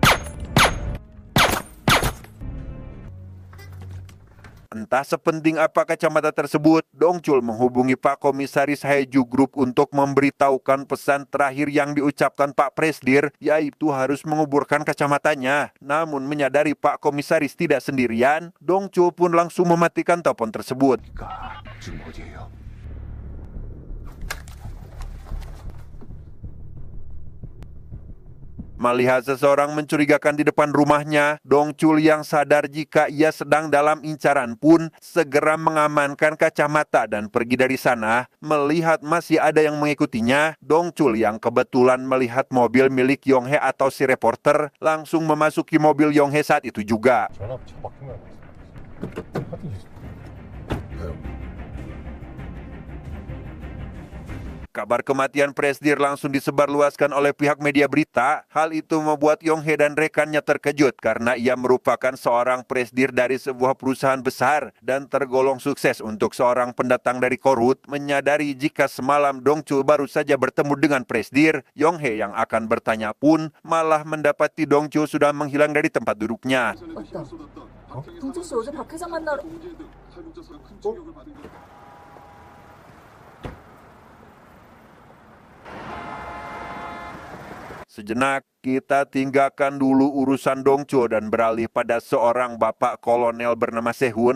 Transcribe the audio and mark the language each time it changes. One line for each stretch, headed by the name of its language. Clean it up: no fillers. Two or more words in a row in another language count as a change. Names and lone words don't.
Indonesian: Entah sepenting apa kacamata tersebut, Dong Chul menghubungi Pak Komisaris Haeju Group untuk memberitahukan pesan terakhir yang diucapkan Pak Presidir, yaitu harus menguburkan kacamatanya. Namun menyadari Pak Komisaris tidak sendirian, Dong Chul pun langsung mematikan telepon tersebut.
Korean: 지금 어디예요?
Indonesian: Melihat seseorang mencurigakan di depan rumahnya, Dong Chul yang sadar jika ia sedang dalam incaran pun segera mengamankan kacamata dan pergi dari sana. Melihat masih ada yang mengikutinya, Dong Chul yang kebetulan melihat mobil milik Yong He atau si reporter langsung memasuki mobil Yong He saat itu juga.
Korean: 전화 차 막힌 거 아니야?
Indonesian: Kabar kematian Presdir langsung disebarluaskan oleh pihak media berita. Hal itu membuat Yonghe dan rekannya terkejut karena ia merupakan seorang presdir dari sebuah perusahaan besar dan tergolong sukses. Untuk seorang pendatang dari Korut menyadari jika semalam Dongchul baru saja bertemu dengan presdir, Yonghe yang akan bertanya pun malah mendapati Dongchul sudah menghilang dari tempat duduknya.
Korean: 맞다. 동철 씨 어제 박 회장 만나러.
Indonesian: Sejenak, kita tinggalkan dulu urusan Dongchul dan beralih pada seorang bapak kolonel bernama Sehun.